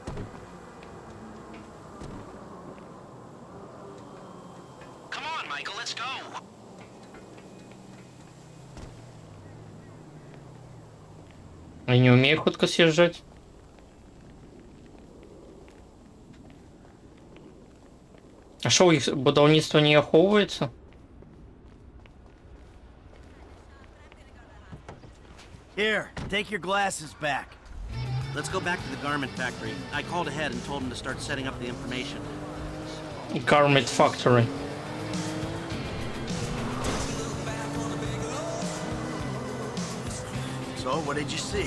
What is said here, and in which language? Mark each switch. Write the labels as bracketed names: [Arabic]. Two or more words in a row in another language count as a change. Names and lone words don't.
[English] Come on, Michael, let's go. [Russian] Я не умею хутко съезжать. [Ukrainian] А що, у їх будівництво не аховується? [English] Here, take your glasses back. let's go back to the garment factory. I called ahead and told him to start setting up the information. Garment Factory. So, what did you see?